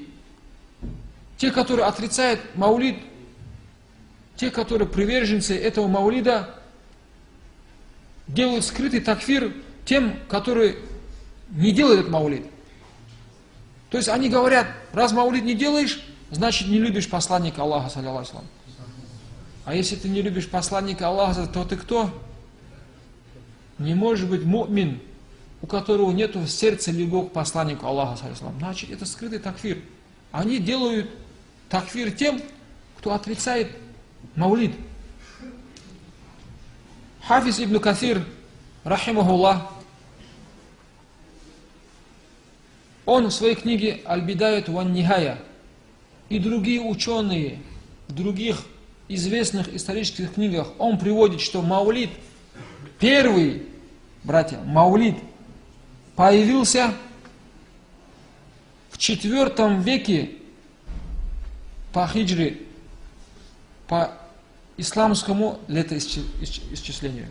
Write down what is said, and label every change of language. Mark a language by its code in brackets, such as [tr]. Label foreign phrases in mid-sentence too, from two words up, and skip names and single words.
[ru] Те, которые отрицают маулид, те, которые приверженцы этого маулида, делают скрытый такфир тем, которые не делают этот маулид. То есть они говорят: раз маулид не делаешь, значит не любишь посланника Аллаха, [ar] صلى الله عليه وسلم. [ru] А если ты не любишь посланника Аллаха, то ты кто? Не может быть му'мин, у которого нет в сердце любовь к посланнику Аллаха, [ar] صلى الله عليه وسلم. [ru] Значит, это скрытый такфир. Они делают такфир тем, кто отрицает маулид. Хафиз ибн Касир, рахимахуллах, он в своей книге «Аль-Бидаят ван Нихая» и другие ученые в других известных исторических книгах, он приводит, что маулид, первый, братья, маулид появился в IV веке по хиджре, по исламскому летоисчислению.